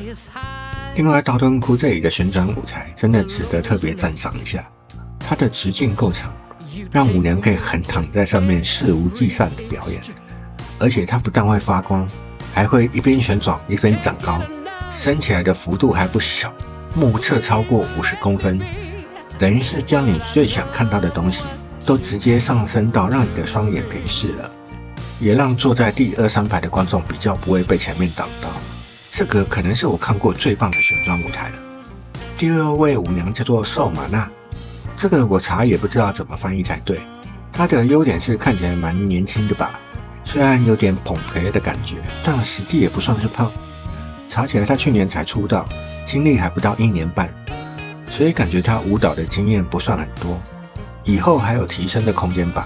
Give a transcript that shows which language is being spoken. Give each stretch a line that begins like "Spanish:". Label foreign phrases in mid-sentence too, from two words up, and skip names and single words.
Chinese: 另外，道頓堀這裡的旋轉舞台真的值得特別讚賞一下，它的直徑夠長，讓舞娘可以橫躺在上面肆無忌憚的表演，而且它不但會發光， 還會一邊旋轉一邊長高，升起來的幅度還不小，目測超過50公分，等於是將你最想看到的東西都直接上升到讓你的雙眼平視了，也讓坐在第2、3排的觀眾比較不會被前面擋到。這個可能是我看過最棒的旋轉舞台了。第2位舞娘叫做瘦馬娜，這個我查也不知道怎麼翻譯才對。她的優點是看起來蠻年輕的吧，雖然有點捧肥的感覺，但實際也不算是胖。查起來她去年才出道，經歷還不到1年半，所以感覺她舞蹈的經驗不算很多，以後還有提升的空間吧。